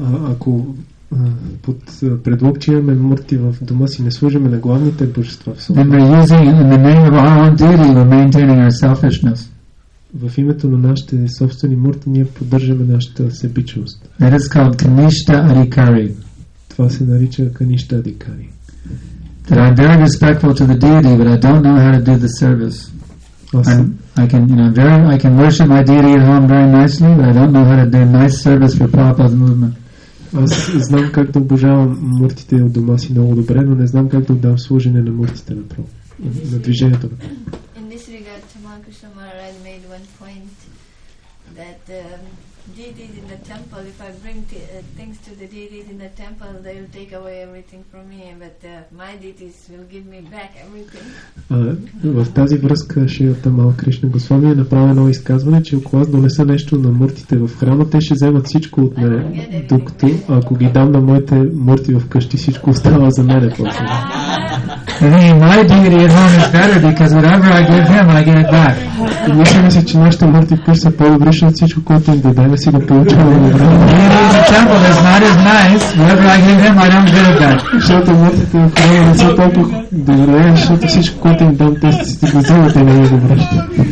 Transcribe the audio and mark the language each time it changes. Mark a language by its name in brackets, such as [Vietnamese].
[Bulgarian] Ако под предлог, че имаме мурти в дома си, не служиме на главните божества в София. [English] Then we're using in the name of our own deity, we're maintaining our selfishness. [Bulgarian] В името на нашите собствени мурти ние поддържаме нашата себичност. [English] That is called Kanishta Adhikari. [Bulgarian] Това се нарича Каништа Адхикари. [English] That I'm very respectful to the deity, but I don't know how to do the service. I can worship my deity at home very nicely, but I don't know how to do nice service for Prabhupada's movement. [Bulgarian] Аз знам как да обожавам муртите от дома си много добре, но не знам как да отдам служене на муртите на движението. [English] In this regard, Sankarshana Maharaj made one point that deities in the temple, if I bring things to the deities in the temple, they will take away everything from me, but my deities will give me back everything. [Bulgarian] В тази връзка Шри Тамал Кришна Госвами е направил едно изказване, че ако аз донеса нещо на муртите в храма, те ще вземат всичко от мене, докато ако ги дам на моите мурти в къщи, всичко остава за мене после. [English] My deity at home is better because whatever I give him, I get it back. [Bulgarian] И мисля си, че нашите мурти в къщи са по-добри, защото всичко, което им дадем, си да получаваме добре. [English] The temple is not as nice. Whatever I give him, I don't get it back. [Bulgarian] Защото муртите в храма не са толкова добре, защото всичко, което им дам, те си го взимат и не ги връщат.